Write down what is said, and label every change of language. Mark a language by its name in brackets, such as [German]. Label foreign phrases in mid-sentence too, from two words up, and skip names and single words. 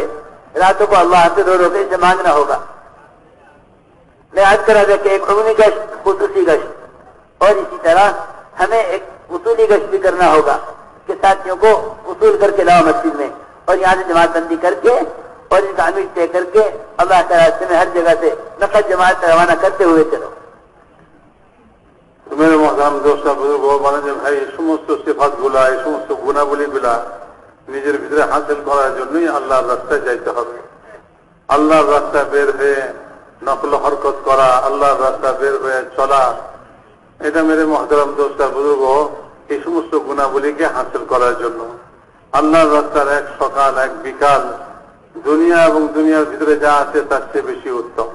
[Urdu] راتوں کو اللہ سے 2 روپے سے مانگنا ہوگا. میں عرض کرا دیا کہ ایک عمومی گشت، خصوصی گشت، اور اسی طرح ہمیں ایک اصولی گشت بھی کرنا ہوگا کہ ساتھیوں کو اصول کر کے لاؤ مسجد میں اور یہاں سے جماعت بندی کر کے اور ان کا امیر طے کر کے اللہ کے راستے میں ہر جگہ سے نقل جماعت روانہ کرتے ہوئے چلو. میرے مہان دوستو بزرگو [Bangla] বলেন যে ভাই এই সমস্ত সিফাতগুলা, এই সমস্ত গুণাবলীগুলা নিজের ভিতরে হাসিল করার জন্যই আল্লাহর রাস্তায় যাইতে হবে. আল্লাহর রাস্তায় বের হয়ে নকল হরকত করা, আল্লাহর রাস্তায় বের হয়ে চলা, এটা [Urdu] میرے محترم دوستو بزرگو [Bangla] এই সমস্ত গুণাবলীকে হাসিল করার জন্য আল্লাহর রাস্তার এক সকাল এক বিকাল দুনিয়া এবং দুনিয়ার ভিতরে যা আছে তার চেয়ে বেশি উত্তম.